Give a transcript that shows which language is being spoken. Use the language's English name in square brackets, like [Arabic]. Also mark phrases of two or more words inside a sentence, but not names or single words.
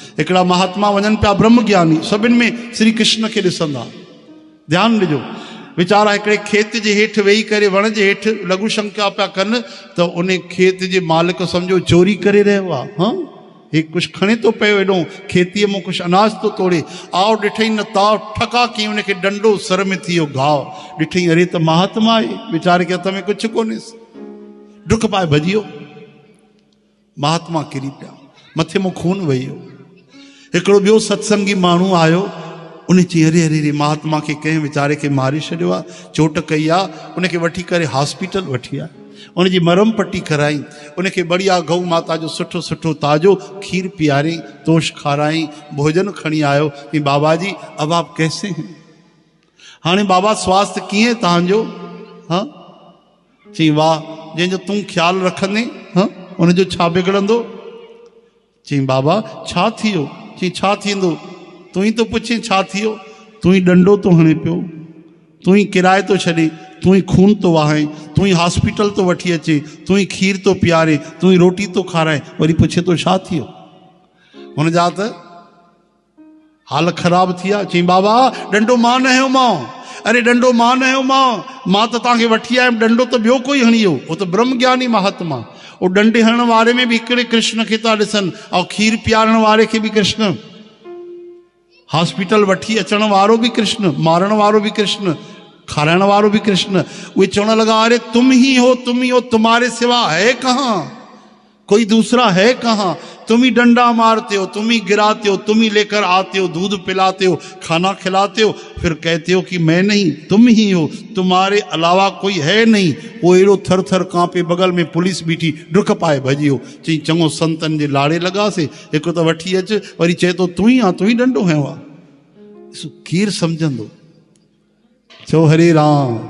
[Sindhi] हिकिड़ा महात्मा वञनि पिया ब्रह्म ज्ञानी, सभिनि में श्री कृष्ण खे ॾिसंदा। ध्यानु ॾिजो, वीचारा हिकिड़े खेत जे हेठि वेही करे वण जे हेठि लघु शंका पिया कनि त उन खेत जे मालिक सम्झो चोरी करे रहियो आहे। हाँ, हे कुछ खणे तो पियो, एॾो खेतीअ में कुछ अनाज तो तोड़े। आओ ॾिठई न ताव ठका कई, उनखे डंडो सर में थी वियो घाव। ॾिठई अरे त महात्मा आहे, वीचारे के हथ में कुछ कोन्हेसि, डुक पाए भॼी वियो। महात्मा किरी पिया, मथे में खून वही वियो। हिकिड़ो ॿियो सत्संगी माण्हू आयो, उन चई अरे अरे अरे महात्मा के कंहिं वीचारे के मारे छॾियो आहे, चोट कई आहे। उनखे वठी करे हॉस्पिटल वठी आया, उनजी मरम पट्टी कराई, उनखे बढ़िया गऊ माता जो सुठो सुठो ताज़ो खीर पियारी, तोश खाराई, भोजन खणी आयो कि बाबा जी [Hindi] अब आप कैसे हैं? [Sindhi] हाणे बाबा स्वास्थ्य कीअं तव्हांजो? हाँ, चई वाह, जंहिंजो तूं ख्याल रखंदे हाँ उनजो छा बिगड़ंदो? चई बाबा छा थियो? चई छा थींदो? तूं ही तो पुछे छा थियो? तूं ही डंडो तो हणे पियो, तूं ही किराए तो छॾे, तूं ही खून तो वाहे, तूं ही हॉस्पिटल तो वठी अचे, तूं ही खीर तो पियारे, तूं ही रोटी तो खाराए, वरी पुछे तो छा थियो? हुनजा त हाल ख़राब थी विया। चई बाबा डंडो मां न हयो मां। अरे डंडो मां न हयो मां त तव्हांखे वठी आयुमि, डंडो तो ॿियो कोई हणी वियो, वो तो ब्रह्म ज्ञानी महात्मा। वो डंडे हणण वारे में भी हिकिड़े कृष्ण खे था ॾिसनि, ऐं खीर पियारण वारे खे भी कृष्ण, हॉस्पिटल वठी अचण वारो भी कृष्ण, मारण वारो भी कृष्ण, खाराइण वारो भी कृष्ण। वे चवण लगा [Hindi] अरे तुम ही हो, तुम्हारे सिवा है कहाँ, कोई दूसरा है कहाँ? तुम ही डंडा मारते हो, तुम ही गिराते हो, तुम ही लेकर आते हो, दूध पिलाते हो, खाना खिलाते हो, फिर कहते हो कि मैं नहीं, तुम ही हो, तुम्हारे अलावा कोई है नहीं। [Sindhi] वो एड़ो थर थर कांपे, बगल में पुलिस बीठी, डुक पाए भॼी वियो। चई चङो संतन जे लाड़े लॻासीं, हिकु त वठी अच, वरी चए तो तूं ही आ, तूं ही डंडो हयो आहे। कीर सम्झंदो? चो हरे राम।